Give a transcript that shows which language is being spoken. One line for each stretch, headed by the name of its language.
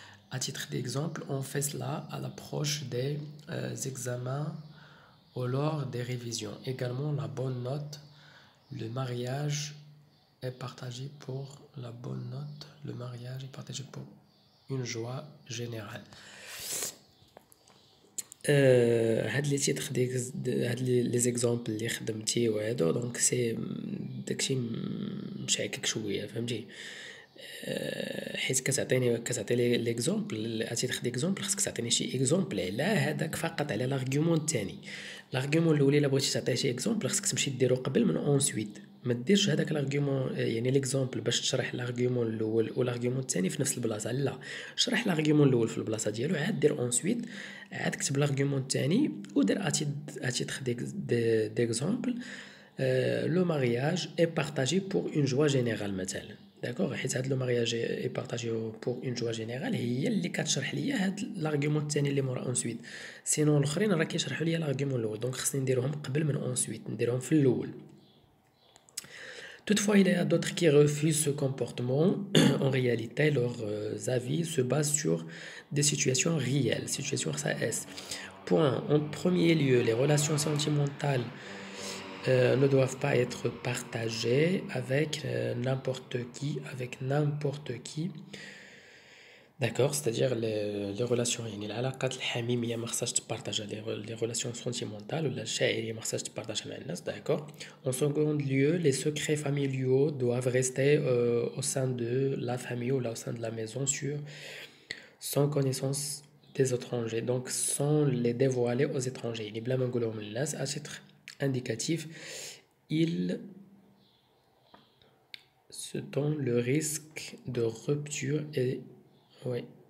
French: À titre d'exemple, on fait cela à l'approche des examens ou lors des révisions. Également, la bonne note, le mariage est partagé pour la bonne note. Le mariage est partagé pour une joie générale.
Arabic: هاد لي تيتر هاد لي زيكزامبل اللي خدمتي وهادو دونك سي داكشي مشعكك شويه فهمتي. حيت كتعطي ليكزامبل اتيتر ديكزامبل خصك تعطيني شي اكزامبل على هذاك فقط على لارغيومون الثاني. لارغيومون الاول الا بغيتي تعطيه شي اكزامبل خصك تمشي ديرو قبل من اونسويت ما ديرش هذاك لارغيومون يعني ليكزامبل باش تشرح لارغيومون الاول ولارغيومون الثاني في نفس البلاصه. لا شرح لارغيومون الاول في البلاصه ديالو عاد دير اونسويت عاد كتب لارغيومون الثاني ودير اتيتر ديكزامبل
French: لو مارياج اي بارطاجي بور اون جوا جينيرال
Arabic: مثلا. داكوغ حيت هاد
French: لو مارياج اي بارطاجي بور اون جوا جينيرال
Arabic: هي اللي كتشرح ليا هاد لارغيومون الثاني اللي مورا اونسويت. سينون الاخرين راه كيشرحوا ليا لارغيومون الاول دونك خصني نديرهم قبل من اونسويت نديرهم في الاول.
French: Toutefois, il y a d'autres qui refusent ce comportement. En réalité, leurs avis se basent sur des situations réelles, situations RSAS. Point. En premier lieu, les relations sentimentales ne doivent pas être partagées avec n'importe qui, D'accord, c'est-à-dire les relations
Arabic: يعني العلاقات الحميمية ما خصهاش تبارطاجها
French: les relations sentimentales
Arabic: ولا الشاعرية ما خصهاش تبارطاجها مع الناس.
French: D'accord. En second lieu, les secrets familiaux doivent rester au sein de la famille ou là, au sein de la maison sans connaissance des étrangers, donc sans les dévoiler aux étrangers.
Arabic: يعني بلا ما نقولهم للناس
French: à titre indicatif, il se donne le risque de rupture et oui.